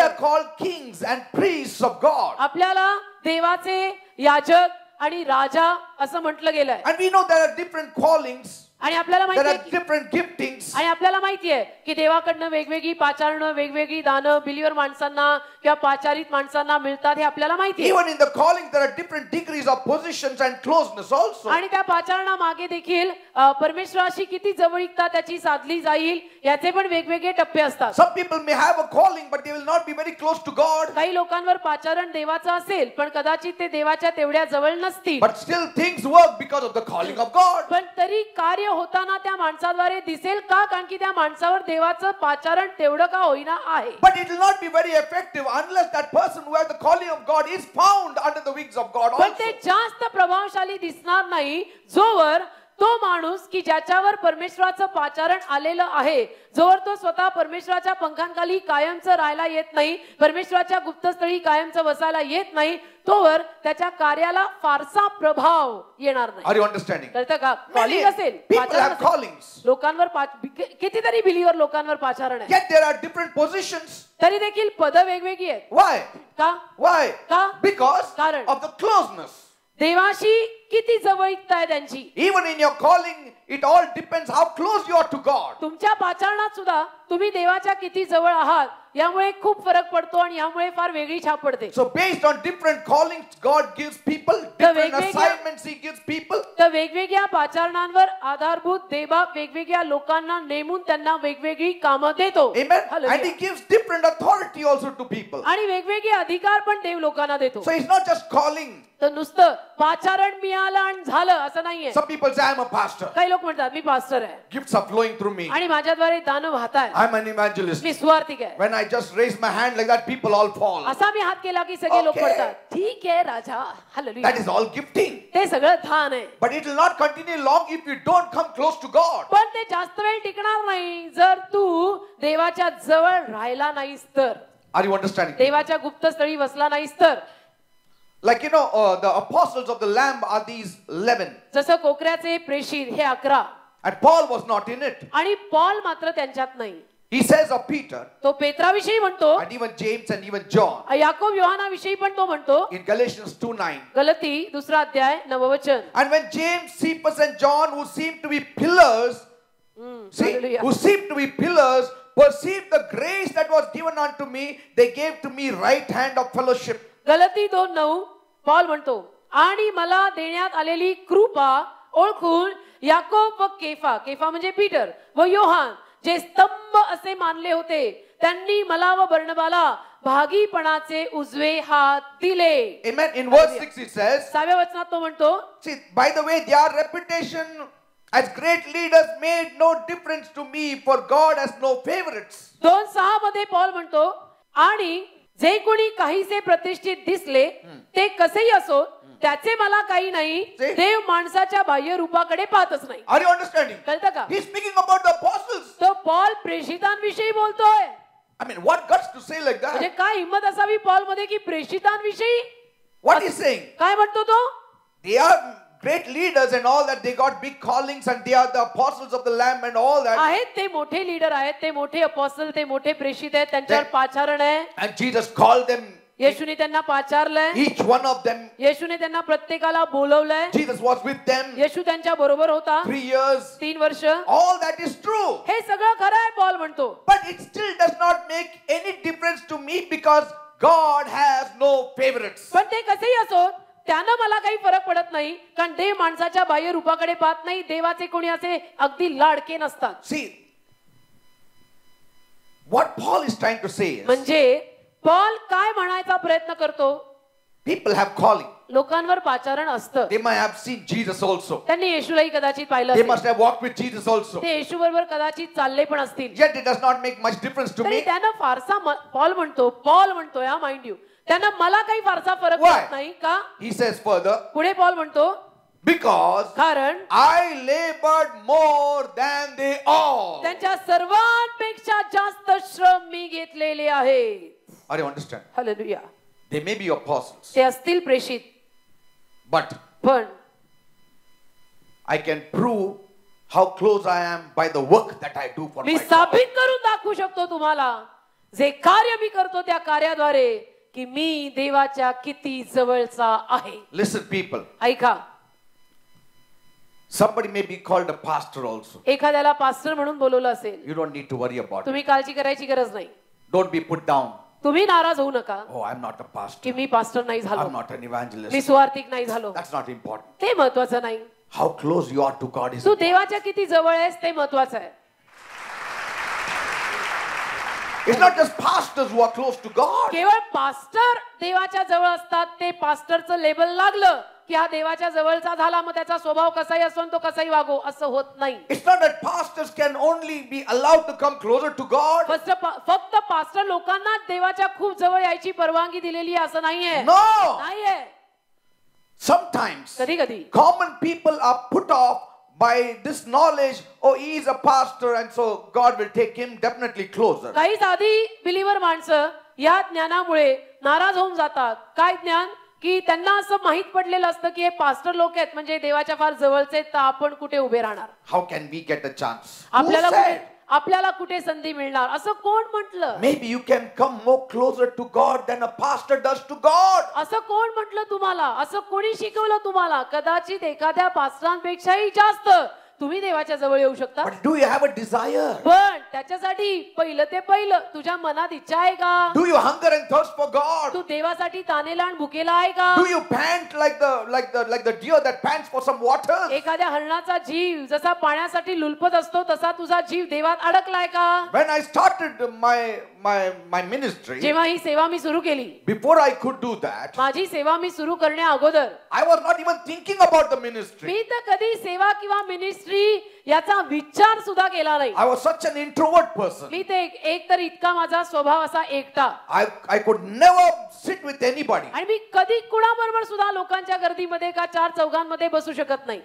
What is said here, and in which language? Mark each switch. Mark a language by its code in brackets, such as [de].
[en] are called kings and priests of God. [mr] आपल्याला देवाचे याजक आणि राजा असं म्हटलं गेलंय. [en] And we know there are different callings, [mr] आणि आपल्याला [en] there [mr] माहिती [en] are [mr] आहे [en] different giftings. [mr] आणि आपल्याला माहिती आहे की देवाकडनं वेगवेगळी पाचारणं, वेगवेगळी दानं बिलीवर माणसांना किंवा पाचारित माणसांना मिळतात, हे आपल्याला माहिती आहे. [en] Even in the calling there are different degrees of positions and closeness also. [mr] आणि त्या पाचारणा मागे देखील परमेश्वराशी किती जवळीकता त्याची साधली जाईल याचे पण वेगवेगळे टप्पे असतात. [en] Some people may have a calling but they will not be very close to God. [mr] काही लोकांवर पाचारण देवाचं असेल पण कदाचित ते देवाच्या तेवढ्या जवळ नसतील. [en] But still things work because of the calling of God. [mr] पण तरी कार्य होताना त्या माणसाद्वारे दिसेल का? कारण की त्या माणसावर देवाचं पाचारण तेवढं का होईना आहे. [en] But it will not be very effective unless that person who has the calling of God is found under the wings of God [mr] पण ते [en] also. [mr] जास्त प्रभावशाली दिसणार नाही जोवर तो माणूस की ज्याच्यावर परमेश्वराचं पाचारण आलेलं आहे, जोवर तो स्वतः परमेश्वराच्या पंखांखाली कायमचं राहायला येत नाही, परमेश्वराच्या गुप्तस्थळी कायमचं बसायला येत नाही, तोवर त्याच्या कार्याला फारसा प्रभाव येणार नाही. [en] Are you understanding? [mr] कळतं का? कॉलिंग असेल, [en] People [mr] पाचारण [en] have [mr] असेल, [en] callings. [mr] लोकांवर कितीतरी बिलीवर लोकांवर पाचारण आहे, [en] Yet there are different positions. [mr] तरी देखील पद वेगवेगळी आहेत. [en] Why? [mr] का? [en] Why? [mr] का? [en] Because [mr] कारण. [en] of the closeness. [mr] देवाशी किती जवळीकता आहे त्यांची. [en] Even in your calling, it all depends how close you are to God. [mr] तुमच्या पाचारणात सुद्धा तुम्ही देवाच्या किती जवळ आहात यामुळे खूप फरक पडतो आणि यामुळे फार वेगळी छाप पडते. [en] So based on different callings, God gives people different assignments. He gives people. [mr] तर वेगवेगळ्या पाचारणांवर आधारभूत देवा वेगवेगळ्या लोकांना नेमून त्यांना वेगवेगळी कामं देतो. [en] Amen. Hallelujah. And He gives different authority also to people. [mr] आणि वेगवेगळे अधिकार पण देव लोकांना देतो. [en] So it's not just calling. [mr] तर नुसतं पाचारण मिळालं आणि झालं असं नाहीये. [en] Some people say I'm a pastor. [mr] काही लोक म्हणतात मी पास्टर आहे [en] Gifts are flowing through me. [mr] आणि माझ्याद्वारे दान वाहतायत, [en] I'm an evangelist. [mr] मी सुवार्तिक आहे. [en] When I just raise my hand like that, people all fall. [mr] असा मी हात केला की सगळे लोक [en] Okay. [mr] पडतात. ठीक आहे राजा, hallelujah. [en] That is all gifting. [mr] ते सगळं दान आहे. [en] But it will not continue long if you don't come close to God. [mr] पण ते जास्त वेळ टिकणार नाही जर तू देवाच्या जवळ राहिला नाहीस तर. [en] Are you understanding? [mr] देवाच्या गुप्तस्थळी बसला नाहीस तर. [en] Like the apostles of the Lamb are these 11. [mr] जसं कोकऱ्याचे प्रेषित हे 11 [en] And Paul was not in it. [mr] आणि पॉल मात्र त्यांच्यात नाही. [en] He says of Peter [mr] तो पेत्राविषयी म्हणतो, [en] and even James and even John [mr] Yakob योहानाविषयी पण तो म्हणतो. [en] in Galatians 2:9. [mr] गलती 2 अध्याय 9 वचन. [en] And when James, Cephas and John, who seemed to be pillars, Hallelujah. who seemed to be pillars, perceived the grace that was given unto me, they gave to me right hand of fellowship. [mr] गलती 2:9 Paul म्हणतो, आणि मला देण्यात आलेली कृपा ओळखून याकोब व केफा म्हणजे पीटर व योहान जे स्तंभ असे मानले होते, त्यांनी मला व बर्नबाला भागीपणाचे उजवे हात दिले. [en] Amen. In verse 6 it says, [mr] 6व्या वचनात तो म्हणतो, [en] see, by the way, their reputation as great leaders made no difference to me, for God has no favorites. [mr] 2:6 मध्ये पॉल म्हणतो, आणि जे कोणी काहीसे प्रतिष्ठित दिसले ते कसेही असो त्याचे मला काही नाही, देव माणसाच्या बाह्य रूपाकडे पाहतच नाही. [en] Are you understanding? [mr] कळतं का? [en] He's speaking about the apostles. [mr] तो पॉल प्रेषितांविषयी बोलतोय. [en] I mean, what guts to say like [mr] म्हणजे [en] that? [mr] काय हिम्मत असावी पॉल मध्ये की प्रेषितांविषयी. [en] What he's saying? [mr] काय म्हणतो तो? [en] They are great leaders and all that. They got big callings and they are the apostles of the Lamb and all that. [mr] आहेत ते मोठे लीडर आहेत, ते मोठे अपॉस्टल, ते मोठे प्रेषित आहेत, त्यांच्यावर पाचारण आहे. [en] And Jesus called them, [mr] येशूने त्यांना पाचारलंय. [en] each one of them. [mr] येशूने त्यांना प्रत्येकाला बोलवलंय. [en] Jesus was with them [mr] येशू त्यांच्या बरोबर होता [en] 3 years. [mr] 3 वर्ष. [en] All that is true. [mr] हे सगळं खरं आहे पॉल म्हणतो. [en] But it still does not make any difference to me because God has no favorites. [mr] पण ते कसेही असो त्यानं मला काही फरक पडत नाही, कारण देव माणसाच्या बाह्य रूपाकडे पाहत नाही. देवाचे कोणी असे अगदी लाडके नसतात. [en] See, what Paul is trying to say is, [mr] म्हणजे पॉल काय म्हणायचा प्रयत्न करतो, [en] people have calling. [mr] लोकांवर पाचारण असतं. [en] They might have seen Jesus also. [mr] त्यांनी येशूलाही कदाचित पाहिलं [en] They [mr] असेल. [en] must have walked with Jesus also. [mr] ते येशू बरोबर कदाचित चालले पण असतील. [en] Yet it does not make much difference to [mr] तरी [en] me. [mr] त्यानं फारसा पॉल म्हणतोय हा, [en] mind you, [mr] त्यानं मला काही फारसा फरक [en] Why? [mr] पडत नाही का. [en] He says further, [mr] पुढे पॉल म्हणतो [en] because [mr] कारण [en] I labored more than they all. [mr] त्यांच्या सर्वांपेक्षा जास्त श्रम मी घेतलेले आहेत. [en] Are you understand? [mr] Hallelujah. [en] They may be apostles, [mr] ते असतील प्रेषित, [en] but [mr] पण [en] I can prove how close I am by the work that I do for [mr] मी [en] my God. [mr] साबित करून दाखवू शकतो तुम्हाला, जे कार्य मी करतो त्या कार्याद्वारे, की मी देवाच्या किती जवळचा आहे. [en] Listen, people. [mr] ऐका, [en] Somebody may be called a pastor also. [mr] एखाद्याला पास्टर म्हणून बोलवलं असेल, [en] You don't need to worry about it. [mr] तुम्ही काळजी करायची गरज नाही. [en] Don't be put down. [mr] तुम्ही नाराज होऊ नका [en] Oh, I'm not a pastor. [mr] की मी पास्टर नाही झालो, [en] I'm not an [mr] मी [en] evangelist. [mr] सुवार्तिक नाही झालो. [en] That's not important. [mr] ते महत्वाचं नाही. [en] How close you are to God is [mr] Tu [en] important. [mr] देवाच्या किती जवळ आहेस ते महत्वाचं आहे. [en] It's not just pastors who are close to God. [mr] केवळ पास्टर देवाच्या जवळ असतात. ते पास्टरचं लेबल लागलं की हा देवाच्या जवळचा झाला, मग त्याचा स्वभाव कसाही असो तो कसाही वागो, असं होत नाही. [en] It's not that pastors can only be allowed to come closer to God. [mr] फक्त पास्टर लोकांना देवाच्या खूप जवळ यायची परवानगी दिलेली आहे असं नाहीये. [en] No. [mr] नाहीये. [en] Sometimes [mr] कधी कधी [en] common people are put off by this knowledge. Oh, he is a pastor and so God will take him definitely closer. [mr] काही साधी बिलीवर माणसं या ज्ञानामुळे नाराज होऊन जातात. काय ज्ञान, की त्यांना असं माहित पडलेलं असतं की हे पास्टर लोक आहेत म्हणजे देवाच्या फार जवळचे, तर आपण कुठे उभे राहणार, [en] How can we get a chance? Who said? [mr] आपल्याला कुठे संधी मिळणार, असं कोण म्हटलं. [en] Maybe you can come more closer to God than a pastor does to God. [mr] असं कोण म्हटलं तुम्हाला, असं कोणी शिकवलं तुम्हाला. कदाचित एखाद्या पास्टरांपेक्षाही जास्त तुम्ही देवाच्या जवळ येऊ शकता. [en] But do you have a desire? [mr] पण त्याच्यासाठी पहिलं ते पहिलं तुझ्या मनात इच्छा आहे का. [en] Do you hunger and thirst for God? [mr] तू देवासाठी तानेला आणि भुकेला आहे का. [en] Do you pant like the deer that pants for some water? [mr] एखाद्या हरणाचा जीव जसा पाण्यासाठी लुलपत असतो तसा तुझा जीव देवात अडकलाय का. [en] When I started my ministry, [mr] जेव्हा ही सेवा मी सुरू केली, [en] before I could do that, [mr] माझी सेवा मी सुरू करण्या अगोदर [en] I was not even thinking about the ministry. [mr] मी तर कधी सेवा किंवा मिनिस्ट्री याचा विचार सुद्धा केला नाही. [en] I was such an introvert person. [mr] मी ते एक तर इतका माझा स्वभाव असा एकटा, [en] I could never sit with anybody. [mr] आणि मी कधी कुणाबरोबर सुद्धा लोकांच्या गर्दीमध्ये का चार चौघांमध्ये बसू शकत नाही.